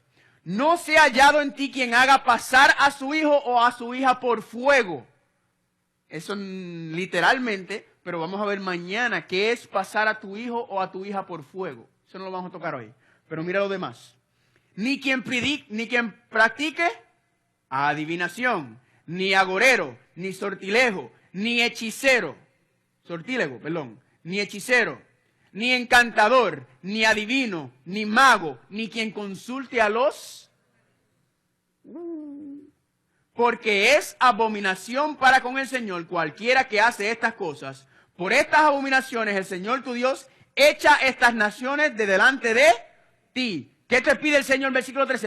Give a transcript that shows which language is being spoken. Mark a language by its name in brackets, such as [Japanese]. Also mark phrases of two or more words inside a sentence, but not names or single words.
[Spanish] No sea hallado en ti quien haga pasar a su hijo o a su hija por fuego. Eso literalmente, pero vamos a ver mañana qué es pasar a tu hijo o a tu hija por fuego. Eso no lo vamos a tocar hoy. Pero mira lo demás. Ni quien practique adivinación, ni agorero, ni sortilego, ni hechicero, ni hechicero, ni encantador, ni adivino, ni mago, ni quien consulte a los... Porque es abominación para con el Señor cualquiera que hace estas cosas. Por estas abominaciones el Señor tu Dios echa estas naciones de delante de ti. ¿Qué te pide el Señor? Versículo 13.